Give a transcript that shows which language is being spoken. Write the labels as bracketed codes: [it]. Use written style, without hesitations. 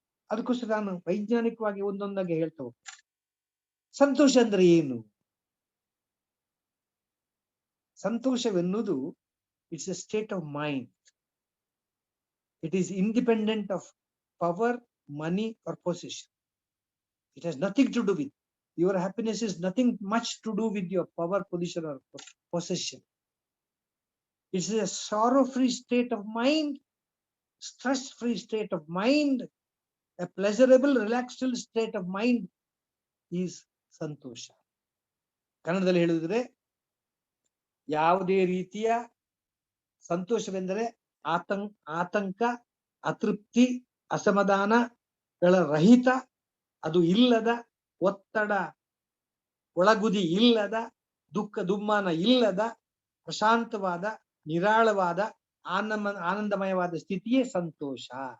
[kn] ಅದಕ್ಕೋಸ್ಕರ ನಾನು ವೈಜ್ಞಾನಿಕವಾಗಿ ಒಂದೊಂದಾಗಿ ಹೇಳ್ತಾ ಹೋಗ್ತೇನೆ. ಸಂತೋಷ ಅಂದ್ರೆ ಏನು? ಸಂತೋಷವೆನ್ನುವುದು [en] It's a state of mind. It is independent of power, money or possession. It has nothing to do with your happiness. Is nothing much to do with your power, position or possession. It's a sorrow-free state of mind, stress-free state of mind, a pleasurable, relaxed state of mind is santosha. [kn] ಕನ್ನಡದಲ್ಲಿ ಹೇಳಿದ್ರೆ ಯಾವುದೇ ರೀತಿಯ ಸಂತೋಷವೆಂದರೆ ಆತಂಕ, ಅತೃಪ್ತಿ, ಅಸಮಾಧಾನಗಳ ರಹಿತ, ಅದು ಇಲ್ಲದ, ಒತ್ತಡ, ಒಳಗುದಿ ಇಲ್ಲದ, ದುಃಖ ದುಮ್ಮಾನ ಇಲ್ಲದ, ಪ್ರಶಾಂತವಾದ, ನಿರಾಳವಾದ, ಆನಂದಮಯವಾದ ಸ್ಥಿತಿಯೇ ಸಂತೋಷ.